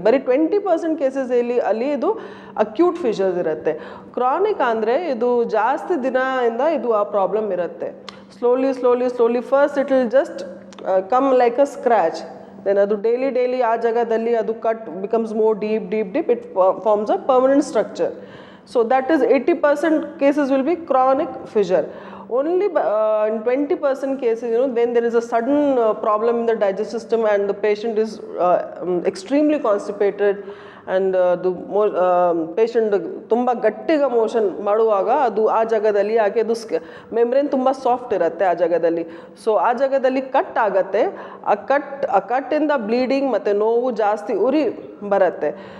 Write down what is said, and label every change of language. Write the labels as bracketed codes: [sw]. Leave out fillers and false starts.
[kn] ಬರೀ 20% ಕೇಸಸಲ್ಲಿ ಇದು ಅಕ್ಯೂಟ್ ಫಿಷರ್ಸ್ ಇರುತ್ತೆ. ಕ್ರಾನಿಕ್ ಅಂದರೆ ಇದು ಜಾಸ್ತಿ ದಿನದಿಂದ ಇದು ಆ ಪ್ರಾಬ್ಲಮ್ ಇರುತ್ತೆ. [en] slowly first it will just come like a scratch, then [kn] ಅದು ಡೈಲಿ ಆ ಜಾಗದಲ್ಲಿ ಅದು [en] Cut becomes more deep it forms a permanent structure. So that is 80% cases will be chronic fissure. Only in 20% cases, when there is a sudden problem in the digestive system and the patient is extremely constipated and the patient [kn] ತುಂಬ ಗಟ್ಟಿಗ motion ಮಾಡುವಾಗ ಅದು ಆ ಜಾಗದಲ್ಲಿ [en] ಯಾಕೆ ಅದು ಮೆಮ್ರೇನ್ ತುಂಬ ಸಾಫ್ಟ್ ಇರುತ್ತೆ ಆ ಜಾಗದಲ್ಲಿ. [kn] ಸೊ ಆ ಜಾಗದಲ್ಲಿ ಕಟ್ ಆಗತ್ತೆ. ಆ ಕಟ್ಟಿಂದ ಬ್ಲೀಡಿಂಗ್ ಮತ್ತು ನೋವು ಜಾಸ್ತಿ ಉರಿ ಬರುತ್ತೆ.